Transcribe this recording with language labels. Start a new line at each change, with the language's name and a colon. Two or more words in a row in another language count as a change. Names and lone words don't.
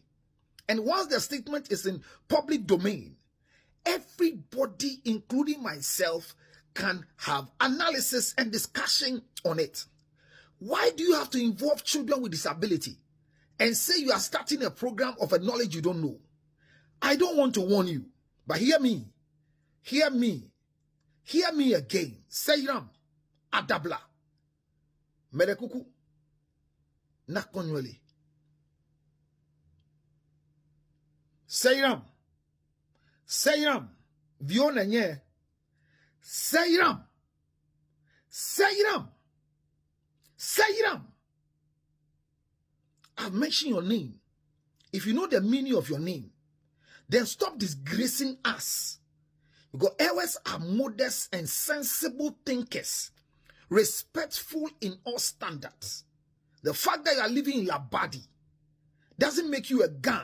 English: And once the statement is in public domain, everybody, including myself, can have analysis and discussion on it. Why do you have to involve children with disability and say you are starting a program of a knowledge you don't know? I don't want to warn you, but hear me. Hear me. Hear me again. Seyram Adabla. Merekuku. Nakonwele. Seyram. Seyram.
Ewe: Viona nye.
English: Seyram. Seyram. Seyram. I've mentioned your name. If you know the meaning of your name, then stop disgracing us. Because ours are modest and sensible thinkers, respectful in all standards. The fact that you are living in Labadi doesn't make you a gang.